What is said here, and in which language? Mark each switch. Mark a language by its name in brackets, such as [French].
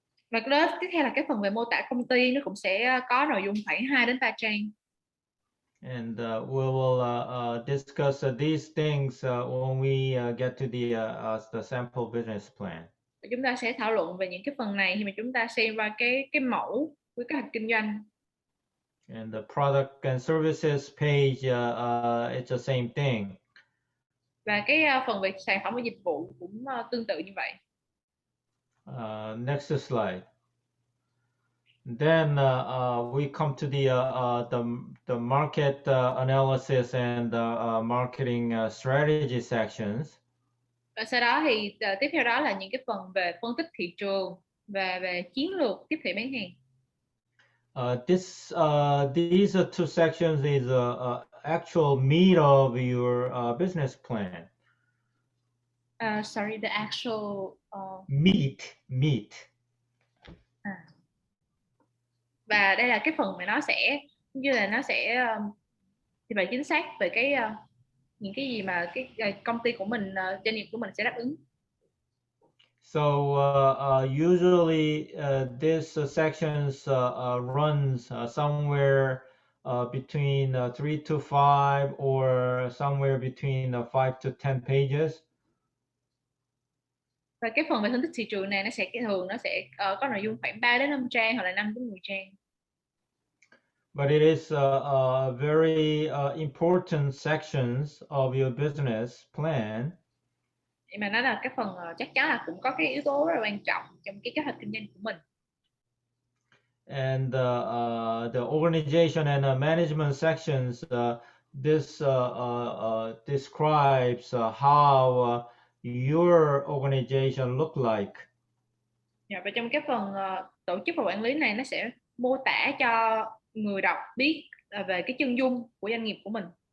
[Vietnamese] Và cái đó tiếp theo là cái phần về mô tả công ty, nó cũng sẽ có nội dung khoảng 2 đến 3 trang. [English] And we will discuss these things when we get to the sample business plan. [Vietnamese] Và chúng ta sẽ thảo luận về những cái phần này khi mà chúng ta xem qua cái mẫu với kế hoạch kinh doanh. [English] And the product and services page, it's the same thing. [Vietnamese] Và cái phần về sản phẩm và dịch vụ cũng tương tự như vậy. [English] Next slide. Then we come to the market analysis and marketing strategy sections. Và sau đó thì tiếp theo đó là những cái phần về phân tích thị trường và về chiến lược tiếp thị bán hàng. These two sections is actual meat of your business plan. Sorry, the actual meat. [Vietnamese] Và đây là cái phần mà nó sẽ như là nó sẽ thì bài chính xác về cái những cái gì mà cái công ty của mình, doanh nghiệp của mình sẽ đáp ứng. [English] So usually this sections runs somewhere between 3 to 5 or somewhere between 5 to 10 pages. [Vietnamese] Và cái phần về phân tích thị trường này nó sẽ có nội dung khoảng 3 đến 5 trang hoặc là 5 đến 10 trang. [English] But it is very important sections of your business plan. [Vietnamese] Nhưng mà nó là cái phần chắc chắn là cũng có cái yếu tố rất là quan trọng trong cái kế hoạch kinh doanh của mình. [English] And the organization and management sections, this describes how your organization look like. [Vietnamese] Và trong cái phần tổ chức và quản lý này, nó sẽ mô tả cho người đọc biết về cái chân dung của doanh nghiệp của mình.